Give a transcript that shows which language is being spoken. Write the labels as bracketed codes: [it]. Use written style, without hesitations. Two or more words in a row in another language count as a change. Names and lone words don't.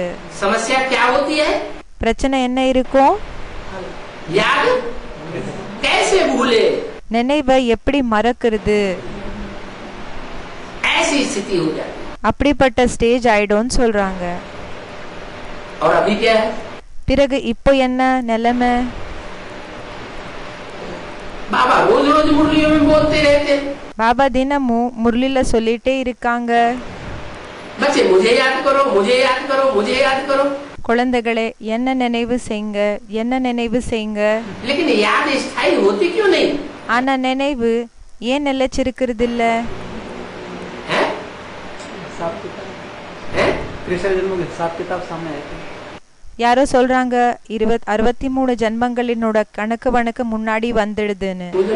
[hi] समस्या क्या होती है? [ta] பிரச்சனை என்ன இருக்கும்? [hi] याद कैसे भूले, [ta] நினைவை எப்படி மறக்கிறது, [hi] ऐसी स्थिति हो जाती. [ta] அப்படிப்பட்ட ஸ்டேஜ் ஆயிடும்னு சொல்றாங்க. [hi] और अभी क्या है? [ta] பிறகு இப்போ என்ன நிலைமை? [hi] बाबा रोज रोज मुरलियों में बोलते रहते. [ta] பாபா தினமும் முரளில சொல்லிட்டே இருக்காங்க, [hi] बच्चे मुझे याद करो, मुझे याद करो, मुझे याद करो. [ta] குழந்தைகளே என்ன நினைவு செய்யுங்க, என்ன நினைவு செய்யுங்க. [hi] लेकिन याद स्थायी होती क्यों नहीं? [ta] ஆனா நினைவு ஏன் நிலைச்சிருக்கிறது இல்ல? யாரோ சொல்றாங்க 63 ஜன்மங்களினோட கணக்கு வணக்கு முன்னாடி வந்துடுதுன்னு.